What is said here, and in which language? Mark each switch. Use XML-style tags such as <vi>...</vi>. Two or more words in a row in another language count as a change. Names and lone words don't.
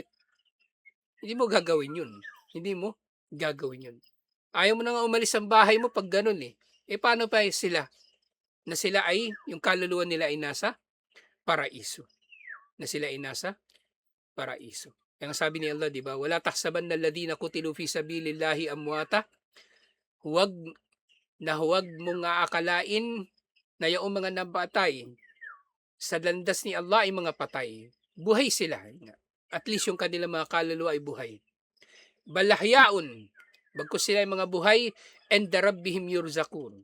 <tl>Hindi mo gagawin yun. Hindi mo gagawin yun. Ayaw mo na nga umalis ang bahay mo pag ganun eh. Paano pa sila? Na sila ay, yung kaluluwa nila ay nasa paraiso. Na sila ay nasa paraiso. Kaya sabi ni Allah, di ba?</tl> <ar>ولا تحسبن الذين قتلوا في سبيل الله أمواتا.</ar> <tl>Huwag mong aakalain na yung mga nabatay sa landas ni Allah ay mga patay. Buhay sila. At least yung kanilang mga kaluluwa ay buhay. Balahyaun, bagkus sila ay mga buhay, and</tl> <ar>ربهم يرزقون.</ar>